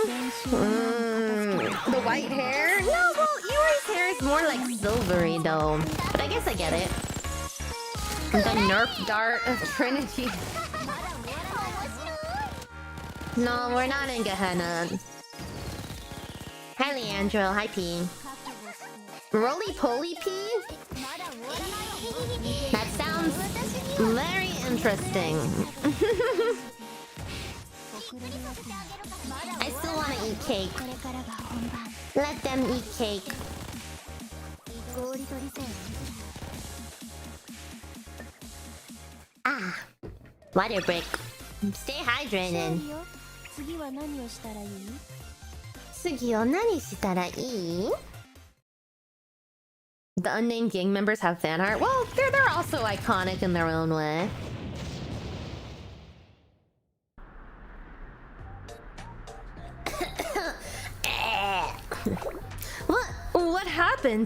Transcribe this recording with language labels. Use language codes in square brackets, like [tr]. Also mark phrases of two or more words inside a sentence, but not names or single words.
[en] The white hair? No, well, Iori's hair is more like silvery though. But I guess I get it. The 𝙚art of Trinity. No, we're not in Gehenna. Hi Leandro, hi P. Roly-poly P? That sounds interesting. I still want to eat cake. Let them eat cake. Ah, water break. Stay hydrated. [ja] 次は何をしたらいい? 次は何したらいい? [en] The unnamed gang members have fan art. Well, they're also iconic in their own way. What happened?